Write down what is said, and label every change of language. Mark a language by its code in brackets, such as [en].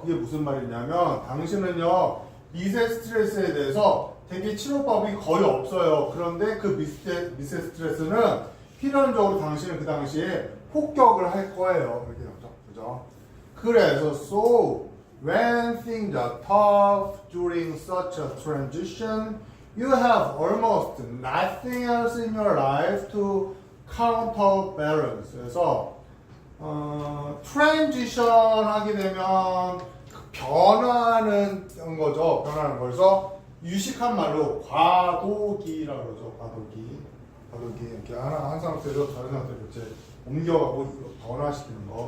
[ko] 그게 무슨 말이냐면 당신은요, 미세 스트레스에 대해서 되게 치료법이 거의 없어요. 그런데 그 미세 스트레스는 필연적으로 당신은 그 당시에 폭격을 할 거예요. 이렇게 나오죠. 그죠? [en] 그래서 so when things are tough during such a transition, you have almost nothing else in your life to counterbalance. [ko] 그래서 트랜지션 하게 되면 변하는 거죠. 그래서 유식한 말로 과도기라고 그러죠. 과도기 이렇게 한 상태에서 다른 상태로 이제 옮겨가고 변화시키는 거.